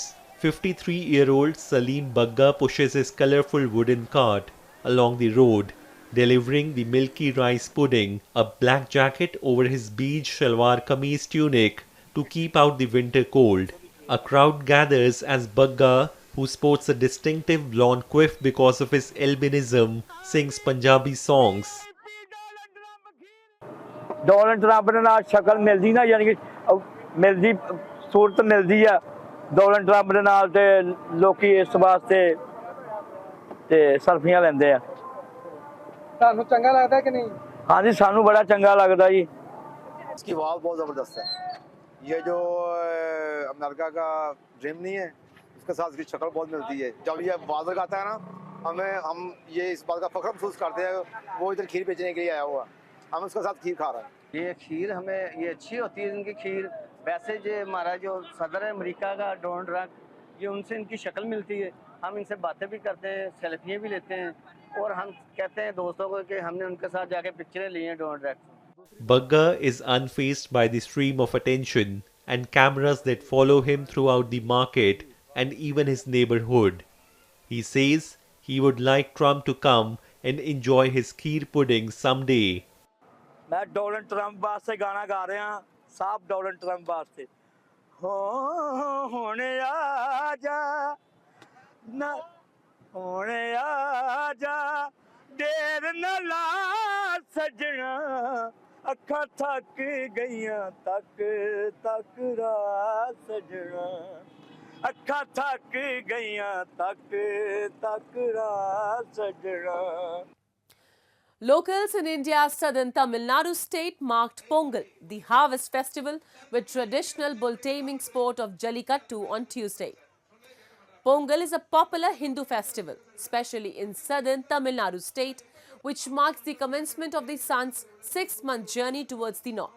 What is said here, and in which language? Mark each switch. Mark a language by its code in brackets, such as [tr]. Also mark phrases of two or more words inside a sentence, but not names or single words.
[en] 53-year-old Salim Bagga pushes his colorful wooden cart along the road, delivering the milky rice pudding, a black jacket over his beige shalwar kameez tunic to keep out the winter cold. A crowd gathers as Bagga, who sports a distinctive blonde quiff because of his albinism, sings Punjabi songs. [pa] ਡੋਨਲਡ ਟਰੰਪ ਦੇ ਨਾਲ ਸ਼ਕਲ ਮਿਲਦੀ ਨਾ, ਯਾਨੀ ਕਿ ਮਿਲਦੀ ਸੂਰਤ ਮਿਲਦੀ ਆ ਡੋਨਲਡ ਟਰੰਪ ਦੇ ਨਾਲ, ਤੇ ਲੋਕੀ ਇਸ ਵਾਸਤੇ ਤੇ ਸੈਲਫੀਆਂ ਲੈਂਦੇ ਆ। ਤੁਹਾਨੂੰ ਚੰਗਾ ਲੱਗਦਾ ਕਿ ਨਹੀਂ? ਹਾਂਜੀ, ਸਾਨੂੰ ਬੜਾ ਚੰਗਾ ਲੱਗਦਾ ਜੀ। [ur] اس کی آواز بہت زبردست ہے۔ یہ جو امریکہ کا ڈریم نہیں ہے، اس کے ساتھ اس کی شکل بہت ملتی ہے. جب یہ آواز لگاتا ہے نا، ہم یہ اس بات کا فخر محسوس کرتے ہیں وہ ادھر کھیر بیچنے کے لیے آیا ہوا، ہم اس کے ساتھ کھیر کھا رہے ہیں. یہ کھیر ہمیں یہ اچھی ہوتی ہے ان کی کھیر۔ ویسے جو ہمارا جو صدر ہے امریکہ کا ڈونلڈ ٹرمپ، یہ ان سے ان کی شکل ملتی ہے. ہم ان سے باتیں بھی کرتے ہیں، سیلفیاں بھی لیتے ہیں، اور ہم کہتے ہیں دوستوں کو کہ ہم نے ان کے ساتھ جا کے پکچریں لی ہیں ڈونلڈ ٹرمپ. [en] Bagga is unfazed by the stream of attention and cameras that follow him throughout the market and even his neighborhood. He says he would like Trump to come and enjoy his kheer pudding someday. [pa] ਮੈਂ ਡੋਨਲਡ ਟਰੰਪ ਵਾਸਤੇ ਗਾਣਾ ਗਾ ਰਿਹਾ ਹਾਂ, ਸਾਹਬ ਡੋਨਲਡ ਟਰੰਪ ਵਾਸਤੇ। ਹੋਣੇ ਆਜਾ ਨਾ, ਹੋਣੇ ਆਜਾ, ਦੇਰ ਨਾ ਲਾ ਸਜਣਾ, ਅੱਖਾਂ ਥੱਕ ਗਈਆਂ ਤੱਕ ਤੱਕ ਰਾ ਸਜਣਾ, ਅੱਖਾਂ ਥੱਕ ਗਈਆਂ ਤੱਕ ਤੱਕ ਰਾਤ ਸਜਣਾ. [en] Locals in India's southern Tamil Nadu state marked Pongal, the harvest festival, with traditional bull taming sport of Jallikattu on Tuesday. Pongal is a popular Hindu festival, especially in southern Tamil Nadu state, which marks the commencement of the sun's 6-month journey towards the north.